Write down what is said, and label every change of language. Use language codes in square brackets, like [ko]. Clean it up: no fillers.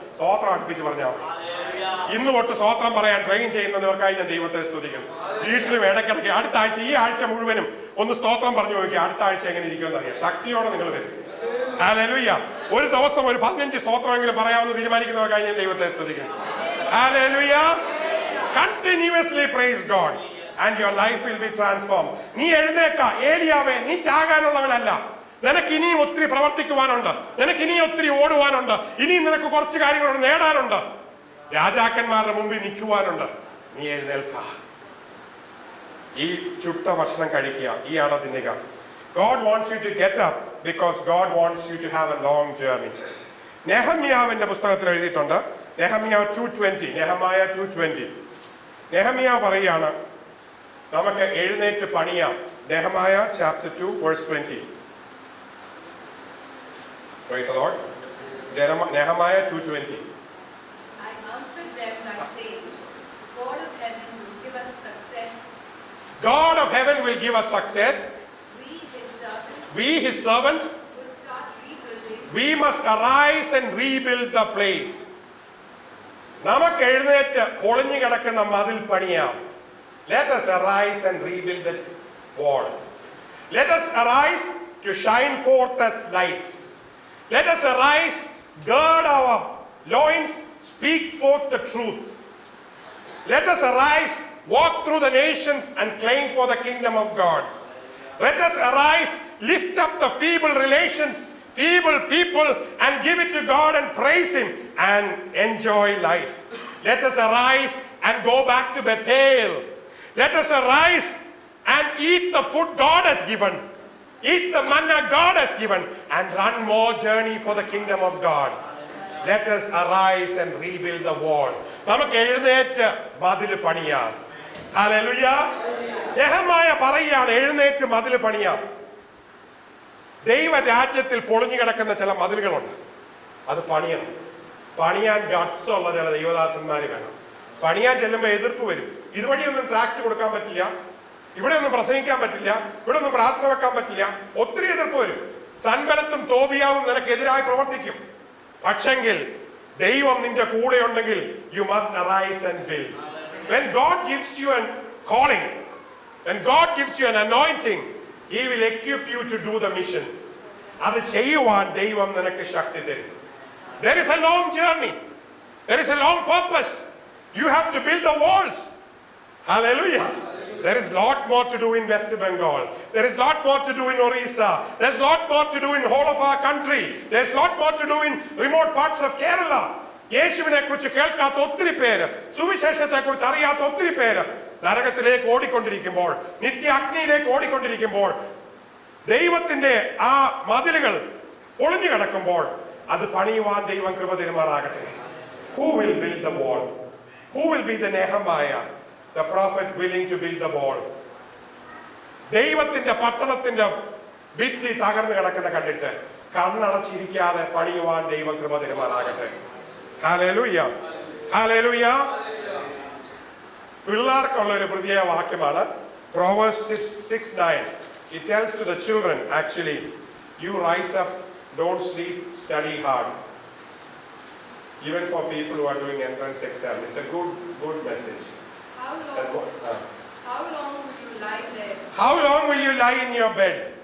[ml] സ്തോത്രം അടുപ്പിച്ച് പറഞ്ഞാൽ മതി. ഇന്ന് തൊട്ട് സ്തോത്രം പറയാൻ ട്രെയിൻ ചെയ്യുന്നവർക്കായി ഞാൻ ദൈവത്തെ സ്തുതിക്കുന്നു. വീട്ടിലും ഇടയ്ക്കിടയ്ക്ക് അടുത്ത ആഴ്ച, ഈ ആഴ്ച മുഴുവനും ഒന്ന് സ്തോത്രം പറഞ്ഞു നോക്കി. അടുത്ത ആഴ്ച എങ്ങനെ ഇരിക്കുമെന്ന് അറിയാം. ശക്തിയോടെ നിങ്ങൾ വരും. ഹല്ലേലൂയ. ഒരു ദിവസം ഒരു 15 സ്തോത്രമെങ്കിലും പറയാമെന്ന് തീരുമാനിക്കുന്നവർക്കായി ഞാൻ ദൈവത്തെ സ്തുതിക്കുന്നു. Hallelujah. [en] Continuously praise God and your life will be transformed. [ml] നീ എഴുന്നേക്ക. ഏലിയാവേ, നീ ചാകാനുള്ളവനല്ല. നിനക്ക് ഇനിയും ഒത്തിരി പ്രവർത്തിക്കുവാനുണ്ട്. നിനക്ക് ഇനിയും ഒത്തിരി ഓടുവാനുണ്ട്. ഇനിയും നിനക്ക് കുറച്ച് കാര്യങ്ങൾ നേടാനുണ്ട്. രാജാക്കന്മാരുടെ മുമ്പിൽ നിൽക്കുവാനുണ്ട്. നീ എഴുന്നേൽക്ക. ഈ ചുട്ട ഭക്ഷണം കഴിക്കുക, ഈ അട തിന്നുക. [en] God wants you to get up because God wants you to have a long journey. [ml] നെഹമ്യാവിന്റെ പുസ്തകത്തിൽ എഴുതിയിട്ടുണ്ട്. നെഹമ്യാവ് 2:20. നെഹമായ 2:20. നെഹമ്യാവ് പറയുകയാണ്, നമുക്ക് എഴുന്നേറ്റ് പണിയാം. Nehemiah [en] chapter 2 verse 20. Praise the Lord. Nehemiah 2:20. I answered them by saying, God of heaven will give us success. God of heaven will give us success. We, his servants, We, his servants, will start rebuilding. we must arise and rebuild the place. [ml] നമുക്ക് എഴുന്നേറ്റ് പൊളിഞ്ഞു കിടക്കുന്ന മതിൽ പണിയാം. [en] Let us arise and rebuild the wall. Let us arise to shine forth as lights. Let us arise, gird our loins, speak forth the truth. Let us arise, walk through the nations and claim for the kingdom of God. Let us arise, lift up the feeble relations, feeble people, and give it to God and praise Him and enjoy life. Let us arise and go back to Bethel. Let us arise and eat the food God has given. Eat the manna God has given and run more journey for the kingdom of God. Let us arise and rebuild the wall. [ml] നമുക്ക് എഴുന്നേറ്റ് മതിൽ പണിയാം. Hallelujah. Nehemiah പറയുകയാണ് എഴുന്നേറ്റ് മതിൽ പണിയാം. ദൈവരാജ്യത്തിൽ പൊളിഞ്ഞു കിടക്കുന്ന ചില മതിലുകളുണ്ട്. അത് പണിയണം. പണിയാൻ ഗട്സ് ഉള്ള ചില ദൈവദാസന്മാർ വേണം. പണിയാൻ ചെല്ലുമ്പോൾ എതിർപ്പ് വരും. ഇതുവഴിയൊന്നും ട്രാക്ട് കൊടുക്കാൻ പറ്റില്ല, ഇവിടെ ഒന്നും പ്രസംഗിക്കാൻ പറ്റില്ല, ഇവിടെ ഒന്നും പ്രാർത്ഥന വെക്കാൻ പറ്റില്ല. ഒത്തിരി എതിർപ്പ് വരും. സൻബലത്തും തോബിയാവും നിനക്കെതിരായി പ്രവർത്തിക്കും. പക്ഷെങ്കിൽ ദൈവം നിന്റെ കൂടെ ഉണ്ടെങ്കിൽ [en] You must arise and build. When God gives you a calling, when God gives you an anointing, He will equip you to do the mission. [ml] അത് ചെയ്യുവാൻ ദൈവം നിനക്ക് ശക്തി തരും. [en] There is a long journey. There is a long purpose. You have to build the walls. Hallelujah. There is lot more to do in West Bengal. There is lot more to do in Orissa. There's lot more to do in whole of our country. There's lot more to do in remote parts of Kerala. [ml] യേശുവിനെ കുറിച്ച് കേൾക്കാത്ത ഒത്തിരി പേര്, സുവിശേഷത്തെ കുറിച്ച് അറിയാത്ത ഒത്തിരി പേര് നരകത്തിലേക്ക് ഓടിക്കൊണ്ടിരിക്കുമ്പോൾ, നിത്യ അഗ്നിയിലേക്ക് ഓടിക്കൊണ്ടിരിക്കുമ്പോൾ, ദൈവത്തിന്റെ ആ മതിലുകൾ ഒളിഞ്ഞു കിടക്കുമ്പോൾ അത് പണിയുവാൻ ദൈവം കൃപ തരുമാറാകട്ടെ. [en] Who will build the wall? Who will be the Nehemiah, the prophet willing to build the wall? [ml] ദൈവത്തിന്റെ പട്ടണത്തിന്റെ ഭിത്തി തകർന്നു കിടക്കുന്ന കണ്ടിട്ട് കണ്ണടച്ചിരിക്കാതെ പണിയുവാൻ ദൈവം കൃപ തരുമാറാകട്ടെ. ഹല്ലേലൂയ. ഹല്ലേലൂയ. പിള്ളേർക്കുള്ള ഒരു പ്രത്യേക വാക്യമാണ് Proverbs 6:9. [en] It tells to the children, actually, you rise up, don't sleep, study hard. Even for people who are doing entrance exam, it's a good message. How long will you lie there, How long will you lie in your bed?